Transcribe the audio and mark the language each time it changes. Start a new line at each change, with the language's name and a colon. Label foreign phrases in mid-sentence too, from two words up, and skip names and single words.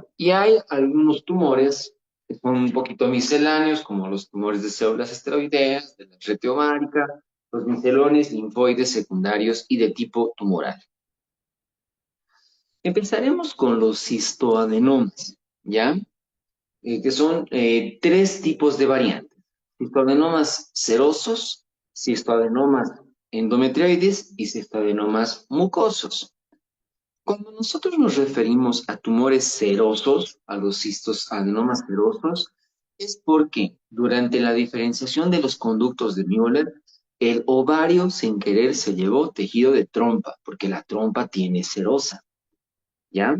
Spanish: Y hay algunos tumores que son un poquito misceláneos, como los tumores de células esteroideas, de la rete ovárica, los meselones linfoides secundarios y de tipo tumoral. Empezaremos con los cistoadenomas, ¿ya? Que son tres tipos de variantes. Cistoadenomas serosos, cistoadenomas endometrioides y cistoadenomas mucosos. Cuando nosotros nos referimos a tumores serosos, a los cistoadenomas serosos, es porque durante la diferenciación de los conductos de Müller, el ovario sin querer se llevó tejido de trompa, porque la trompa tiene serosa, ¿ya?